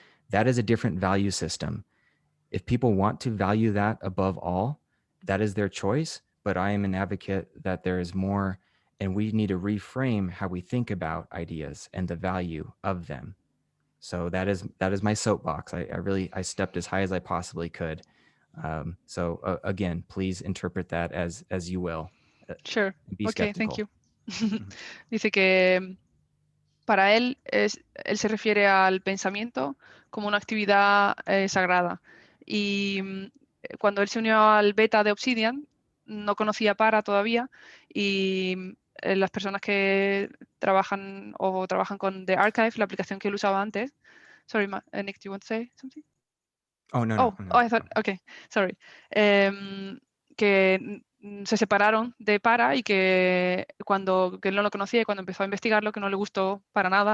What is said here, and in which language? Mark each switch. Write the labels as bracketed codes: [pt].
[en] That is a different value system. If people want to value that above all, that is their choice, but I am an advocate that there is more, and we need to reframe how we think about ideas and the value of them. So that is my soapbox. I stepped as high as I possibly could. So again, please interpret that as you will. Sure. Be Okay, skeptical. thank you. [es] Dice que para él se refiere al pensamiento como una actividad sagrada. Y cuando él se unió al beta de Obsidian, no conocía Para todavía, y las personas que trabajan con The Archive, la aplicación que él usaba antes. [en] Sorry, Nick, do you want to say something? Oh, no. I thought, okay, sorry. [es] Que se separaron de Para y que él no lo conocía, y cuando empezó a investigarlo, que no le gustó para nada.